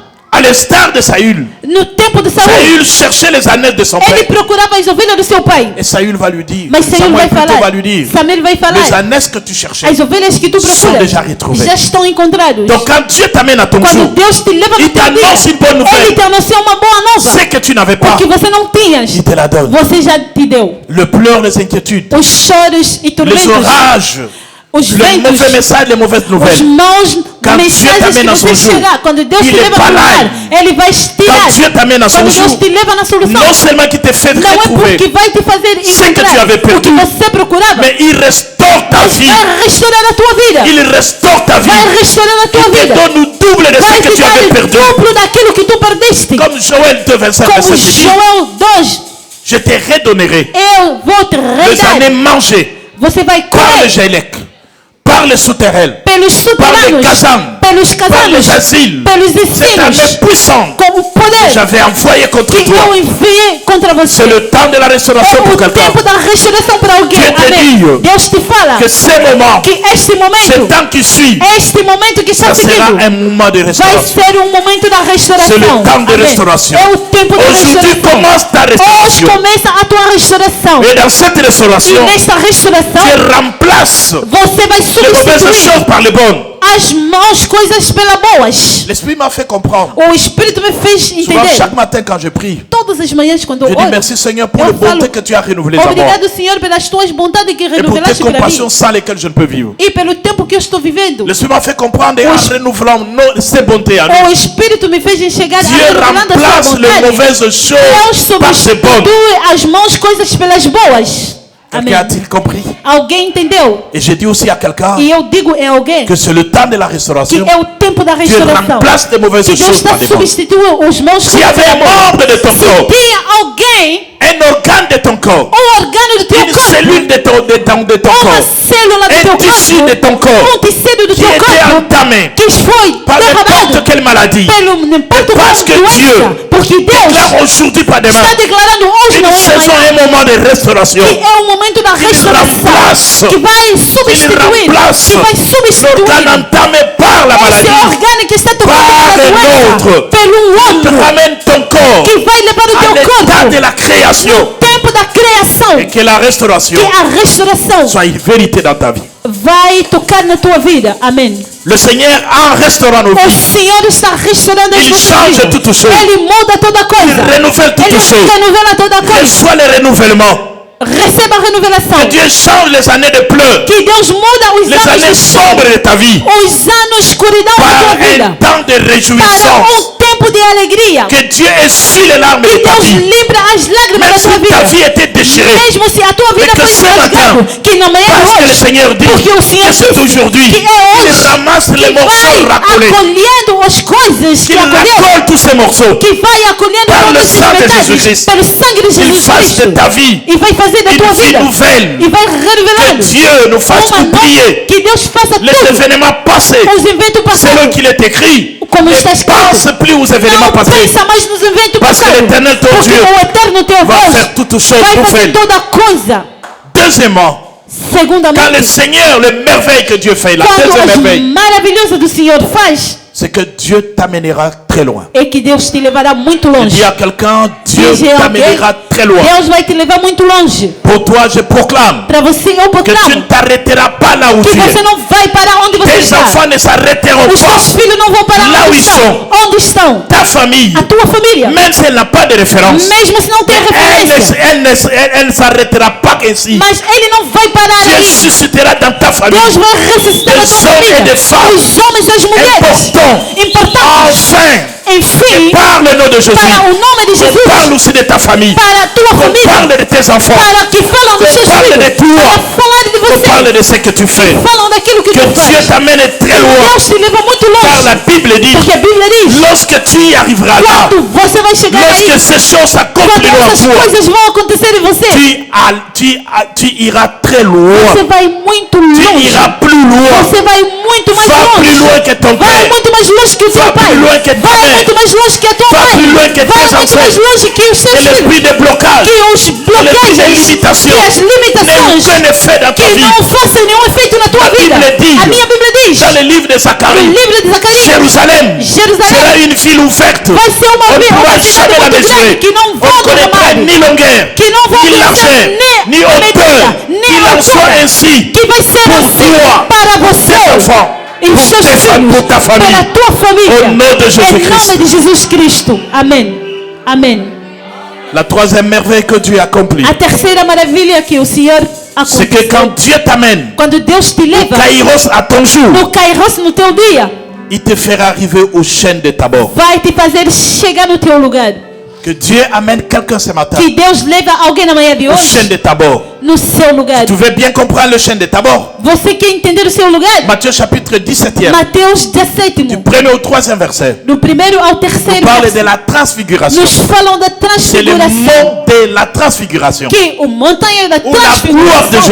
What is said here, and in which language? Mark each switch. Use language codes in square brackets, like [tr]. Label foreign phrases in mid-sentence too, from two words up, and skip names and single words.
[fr] à l'instar de Saül, [pt] no tempo de Saul, [fr] Saül cherchait les ânes de son [pt] ele [fr] père. [pt] procurava as ovelhas do seu pai. [fr] Et Saül va lui dire, [pt] Mas Saul Samuel vai [fr] plutôt [pt] falar, [fr] va lui dire, [pt] Samuel vai [fr] les [pt] falar, [fr] ânes que tu cherchais [pt] as ovelhas que tu [fr] sont [pt] procuras [fr] déjà retrouvées. [pt] já estão encontradas. [fr] Donc quand Dieu t'amène à ton [pt] Quando [fr] jour, [pt] Deus te leva no [fr] il [pt] teu [fr] t'annonce [pt] dia, [fr] une bonne [pt] Ele [fr] nouvelle. [pt] te anuncia uma boa nova. [fr] Ce que tu n'avais [pt] O [fr] pas, [pt] que você não tinhas, [fr] il te la donne. [pt] você já te deu. [fr] Le pleur, les inquiétudes, [pt] Os choros e [fr] les [pt] tormentos, [fr] orages, [pt] os [fr] le [pt] ventos, [fr] mauvais message, les mauvaises [pt] os [fr] nouvelles. [pt] maus [fr] Quand Dieu [pt] mensagens [fr] t'amène [pt] que [fr] à [pt] você [fr] son jour, [pt] chegar. Quando Deus [fr] il [pt] te [fr] est [pt] leva [fr] pas [pt] para [fr] là. [pt] lugar, Ele vai tirar. [fr] Quand Dieu t'amène à son [pt] Quando [fr] jour, [pt] Deus te leva na solução, [fr] non seulement qu'il te fait [pt] não é [fr] retrouver, [pt] porque vai te fazer [fr] Ce que tu [pt] encontrar [fr] avais [pt] o que [fr] perdu, [pt] você procurava, [fr] mais il restaure ta [pt] mas [fr] vie. [pt] vai restaurar a tua vida. [fr] Il restaure ta vie. [pt] Vai restaurar a tua [fr] Il te [pt] vida. [fr] donne le double de [pt] Vai [fr] ce que [pt] te [fr] tu [pt] dar [fr] avais [pt] o [fr] perdu. [pt] duplo daquilo que tu perdeste. [fr] Comme Joël 2, 25, [pt] Como [fr] 27 dit, [pt] Joel 2, [fr] je te redonnerai [pt] eu vou te [fr] les années [pt] redar. [fr] mangées [pt] Você vai [fr] par le [pt] comer [fr] Jélec, par les souterrains, [pt] pelos [fr] par les [pt] soterranos, [fr] casames, [pt] pelos [fr] par les [pt] casanos, [fr] asiles. [pt] pelos [fr] Cette armée [pt] ensinos, [fr] puissante [pt] com o [fr] que [pt] poder [fr] j'avais envoyé contre [pt] que [fr] toi. [pt] eu enviei contra você. [fr] C'est le temps de la restauration [pt] É [fr] pour [pt] o [fr] quelqu'un. [pt] tempo da restauração para alguém. [fr] Dieu te [pt] Amém. [fr] dit [pt] Deus te fala [fr] Que ce moment, [pt] que este [fr] ce [pt] momento, [fr] temps qui suit, [pt] este momento que está [fr] ça sera [pt] seguindo, [fr] un moment de [pt] vai [fr] restauration. [pt] ser um momento da restauração. [fr] C'est le temps de [pt] Amém. [fr] restauration. [pt] É o tempo da [fr] Aujourd'hui [pt] restauração. [fr] commence ta [pt] Hoje [fr] restauration. [pt] começa a tua restauração. [fr] Et dans cette [pt] E [fr] restauration, [pt] nesta restauração, [fr] tu remplaces [pt] você vai [fr] les mauvaises [pt] substituir [fr] choses par les bonnes. [pt] as más coisas pelas boas. [fr] L'Esprit m'a fait comprendre. [pt] O Espírito me fez [fr] Souvent, [pt] entender. [fr] chaque matin quand je prie, [pt] Todas as manhãs quando eu [fr] je dis [pt] oro, [fr] merci Seigneur pour [pt] eu [fr] les bontés [pt] falo, [fr] que tu as renouvelées à moi. [pt] obrigado Senhor pelas tuas bondades que [fr] Et pour tes [pt] renovelaste para mim. [fr] compassions sans lesquelles je ne peux vivre. [pt] E pelo tempo que eu estou vivendo. [fr] L'Esprit m'a fait comprendre et en renouvelant ces bontés à nous, [pt] O Espírito me fez enxergar [fr] Dieu [pt] revelando a sua [fr] remplace les [pt] vontade. [fr] mauvaises [pt] Deus [fr] choses par ces bonnes. [pt] substitui as más coisas pelas boas. Amém. [fr] Quelqu'un a-t-il compris? [pt] Alguém entendeu? [fr] Et j'ai dit aussi à quelqu'un [pt] E eu digo em alguém [fr] que c'est le temps de la [pt] que [fr] restauration. [pt] é o tempo da [fr] Dieu [pt] restauração. [fr] remplace les mauvaises [pt] Que Deus [fr] choses [pt] está [fr] par des bonnes. [pt] substituindo os maus [fr] S'il y [pt] coisas [fr] avait un [pt] pelas boas. [fr] membre de ton [pt] Se [fr] corps, [pt] tinha alguém, [fr] un organe de ton corps, [pt] um organo do teu [fr] une [pt] corpo, [fr] cellule de ton [pt] uma [fr] corps, [pt] célula do [fr] un [pt] teu [fr] tissu de ton [pt] corpo, [fr] corps [pt] tecido do [fr] qui [pt] teu [fr] était [pt] corpo [fr] entamé [pt] que foi [fr] par n'importe [pt] derramado [fr] quelle maladie, [pt] pelo n'importe [fr] parce que [pt] qual [fr] Dieu [pt] doença, porque Deus [fr] déclare aujourd'hui pas demain [pt] está declarando hoje [fr] une [pt] não é [fr] saison, [pt] amanhã, [fr] un moment de restauration. [pt] que é o momento da restauração, [fr] remplace, [pt] que vai substituir, [fr] remplace [pt] que vai substituir [fr] l'organe entamé par la [pt] esse [fr] maladie. [pt] organo que está tomando [fr] Par [pt] pela [fr] un [pt] doença, [fr] autre. [pt] pelo [fr] Il [pt] outro, [fr] ramène ton corps [pt] que vai levar o [fr] à [pt] teu [fr] l'état [pt] corpo [fr] de la création [pt] tempo da criação, [fr] et que la restauration [pt] que a restauração [fr] soit une vérité dans ta vie. [pt] vai tocar na tua vida. Amém. [fr] Le Seigneur, en restaurant nos [pt] O [fr] vies, [pt] Senhor está restaurando as [fr] Il [pt] nossas [fr] change [pt] vidas. [fr] toutes choses. [pt] Ele muda toda coisa. [fr] Il renouvelle toutes [pt] Ele [fr] choses. [pt] renovela toda coisa. [fr] Reçois le renouvellement. [pt] Receba a renovação. [fr] Que Dieu change les années de pleurs, [pt] Que Deus muda os [fr] les [pt] anos [fr] années [pt] de [fr] sombres de ta vie, [pt] os anos de escuridão da [fr] par [pt] tua [fr] un [pt] vida [fr] temps de [pt] para [fr] réjouissance. [pt] tempo de alegria. [fr] Que Dieu essuie les larmes [pt] Que [fr] de ta [pt] Deus [fr] vie. [pt] livra as lágrimas [fr] Même [pt] da tua [fr] si ta [pt] vida. [fr] vie était déchirée. [pt] Mesmo se a tua vida [fr] Mais que [pt] foi [fr] ce [pt] rasgada, [fr] matin, [pt] que na manhã [fr] Parce que le [pt] hoje, [fr] Seigneur dit [pt] porque o Senhor [fr] que c'est [pt] disse [fr] aujourd'hui [pt] que é [fr] qu'il [pt] hoje [fr] ramasse les [pt] que [fr] morceaux [pt] vai [fr] racolés, [pt] acolhendo as coisas que [fr] qu'il [pt] acolheu, [fr] racole tous ces morceaux, [pt] que vai acolhendo [fr] Par [pt] todos [fr] le [pt] esses [fr] sang de [pt] metades [fr] Jesus-Christ. [pt] pelo sangue de [fr] qu'il [pt] Jesus [fr] fasse de [pt] Cristo [fr] ta vie [pt] e vai fazer da tua [fr] une vie [pt] vida [fr] nouvelle. [pt] e vai [fr] Que [pt] revelando [fr] Dieu nous fasse [pt] uma nova, [fr] oublier [pt] que Deus faça [fr] les [pt] tudo [fr] événements passés [pt] os eventos [fr] selon [pt] passados [fr] qu'il est écrit. [pt] como está [fr] Ne [pt] escrito. [fr] pense plus aux événements [pt] Não [fr] passés. [pt] pensa mais nos eventos [fr] Parce que [pt] passados, [fr] l'Éternel, ton [pt] porque [fr] Dieu, [pt] o eterno teu [fr] va [pt] Deus [fr] faire toutes choses [pt] vai fazer [fr] nouvelles. [pt] toda coisa. [fr] Deuxièmement, quand le [pt] Segundamente, [fr] Seigneur, les merveilles que Dieu fait, la [pt] quando [fr] deuxième [pt] as [fr] merveille, [pt] maravilhosas do Senhor faz, [fr] c'est que Dieu t'amènera très loin. [pt] é que Deus te levará muito [fr] Je [pt] longe. [fr] dis à quelqu'un, Dieu [pt] Diz a alguém, [fr] t'amènera très loin. [pt] Deus vai te levar muito longe. [fr] Pour toi, je proclame [pt] Para você, eu [fr] que tu ne [pt] proclamo [fr] t'arrêteras pas là où [pt] que [fr] tu [pt] você [fr] es. [pt] não vai parar onde você [fr] Tes [pt] está. [fr] enfants ne s'arrêteront [pt] Os [fr] pas. [pt] teus filhos não vão parar Lá onde [fr] où ils [pt] estão. Onde estão? [fr] Ta famille, [pt] A tua família. [fr] même si elle n'a pas de référence, [pt] Mesmo se não tem referência. [fr] elle ne s'arrêtera pas ainsi. [pt] Mas ele não vai parar [fr] Dieu [pt] aí. [fr] suscitera dans ta famille [pt] Deus vai ressuscitar a [fr] des [pt] tua [fr] hommes et [pt] família. [fr] des femmes [pt] Os homens e as mulheres [fr] importants, [pt] importantes. [fr] enfin, [pt] enfim, [fr] Par le nom de Jésus. [pt] para o nome de [fr] On [pt] Jesus, [fr] parle aussi de ta famille. [pt] para a tua [fr] On [pt] família, [fr] parle de tes enfants. [pt] para que falam dos seus [fr] parle [pt] filhos, [fr] de toi. [pt] para falar de [fr] On parle [pt] você, [fr] de ce que tu fais. [pt] falam daquilo que [fr] Que [pt] tu [fr] Dieu [pt] faz. [fr] t'amène très loin. [pt] Deus te leva muito [fr] Car la [pt] longe, [fr] Bible dit, [pt] porque a Bíblia diz, [fr] lorsque tu y arriveras là, [pt] quando você vai chegar aí, [fr] lorsque ces choses [pt] quando [fr] s'accompliront en [pt] essas [fr] toi, [pt] coisas vão acontecer em você, [fr] tu iras très loin. [pt] você vai muito [fr] Tu [pt] longe. [fr] iras plus loin. [pt] Você vai muito mais [fr] Va plus [pt] longe. [fr] loin que ton [pt] Vai [fr] père. [pt] muito mais longe que o teu [fr] Va [pt] pai. [fr] plus loin que ta [pt] Vai [fr] mère. [pt] muito mais longe que a tua [fr] Va [pt] mãe. [fr] plus loin que [pt] Vai [fr] tes [pt] muito mais [fr] ancêtres. [pt] longe que os seus [fr] Que l'esprit [pt] filhos. [fr] de blocage, [pt] Que os [fr] que l'esprit [pt] bloqueios, [fr] de limitation [pt] que as limitações, [fr] n'ait aucun effet dans ta [pt] que [fr] vie. [pt] não façam nenhum efeito na tua A vida. Bíblia diz, A minha Bíblia diz, [fr] Dans le livre de [pt] no [fr] Zacharie, [pt] livro de Zacarias, [fr] Jérusalem [pt] Jerusalém [fr] sera une ville ouverte. [pt] vai ser [fr] On [pt] uma [fr] ne pourra [pt] cidade [fr] jamais la [pt] muito [fr] mesurer. [pt] grande, que não [fr] On [pt] vão [fr] ne connaîtra [pt] derramar, [fr] ni longueur, [pt] que não vão [fr] ni [pt] conhecer [fr] largeur, ni [pt] nem a [fr] hauteur. [pt] medida, nem [fr] Il [pt] a [fr] en soit [pt] altura, [fr] ainsi [pt] que vai ser [fr] pour [pt] assim [fr] toi, [pt] para [fr] tes [pt] você [fr] enfants, [pt] e os seus [fr] tes [pt] filhos, [fr] femmes, pour ta famille. [pt] para a tua família, [fr] Au nom de [pt] em [fr] Jésus-Christ. [pt] nome de Jesus Cristo. Amém. Amém. [fr] La troisième merveille que Dieu accomplit, [pt] A terceira maravilha que o Senhor [fr] c'est que [pt] aconteceu, [fr] quand Dieu t'amène [pt] quando Deus te leva [fr] Kairos à ton jour, [pt] no Kairos, no teu dia, [fr] il te fera arriver au chêne de Tabor. [pt] vai te fazer chegar no teu lugar. [fr] Que Dieu amène quelqu'un ce matin [pt] Que Deus leva alguém na manhã de [fr] au chêne [pt] hoje [fr] de Tabor. [pt] no seu lugar. [fr] Tu veux bien comprendre le chêne de Tabor? [pt] Você quer entender o seu lugar? [fr] Matthieu chapitre 17e, [pt] Mateus [fr] du [pt] 17, [fr] premier au troisième verset, [pt] do primeiro ao terceiro [fr] parle de [pt] verso, [fr] la transfiguration. [pt] nos falam da [fr] C'est le [pt] transfiguração. [fr] mont de la transfiguration. [pt] Que o montanha da [fr] Où la gloire de [pt] transfiguração,